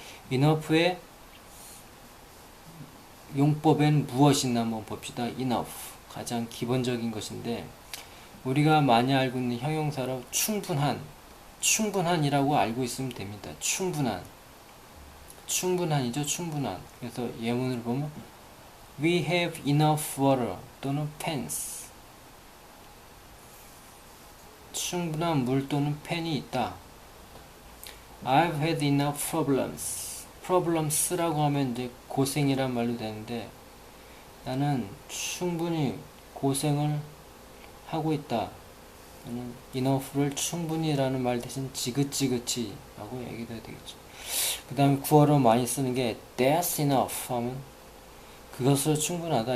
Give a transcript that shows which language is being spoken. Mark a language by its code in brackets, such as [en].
[ko] enough의 용법엔 무엇이 있나 한번 봅시다. enough, 가장 기본적인 것인데 우리가 많이 알고 있는 형용사로 충분한이라고 알고 있으면 됩니다. 충분한이죠. 충분한. 그래서 예문을 보면 [en] We have enough water 또는 pens. [ko] 충분한 물 또는 펜이 있다. [en] I've had enough problems. [ko] problems라고 하면 이제 고생이란 말로 되는데 나는 충분히 고생을 하고 있다. 저는 enough를 충분히라는 말 대신 지긋지긋이 라고 얘기도 되겠죠. 그 다음에 구어로 많이 쓰는 게 [en] that's enough [ko] 하면 그것으로 충분하다.